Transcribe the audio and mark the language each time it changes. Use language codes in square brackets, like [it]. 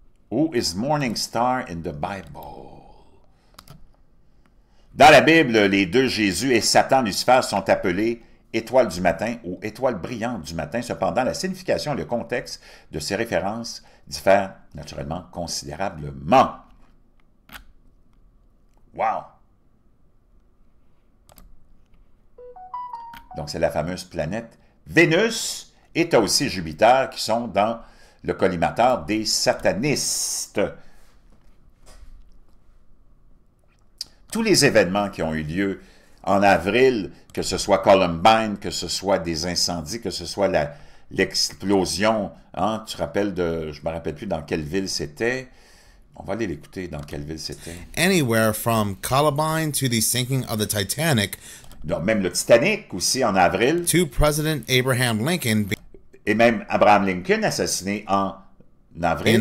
[en] Who is Morning Star in the Bible? [fr] Dans la Bible, les deux Jésus et Satan, Lucifer, sont appelés étoile du matin ou étoile brillante du matin. Cependant, la signification et le contexte de ces références diffèrent naturellement considérablement. Wow! Donc, c'est la fameuse planète Vénus. Et tu as aussi Jupiter qui sont dans le collimateur des satanistes. Tous les événements qui ont eu lieu en avril, que ce soit Columbine, que ce soit des incendies, que ce soit l'explosion, hein, tu te rappelles je ne me rappelle plus dans quelle ville c'était. On va aller l'écouter dans quelle ville c'était. [en] Anywhere from Columbine to the sinking of the Titanic. [fr] Donc, même le Titanic aussi en avril. [en] To President Abraham Lincoln. [fr] Et même Abraham Lincoln assassiné en avril.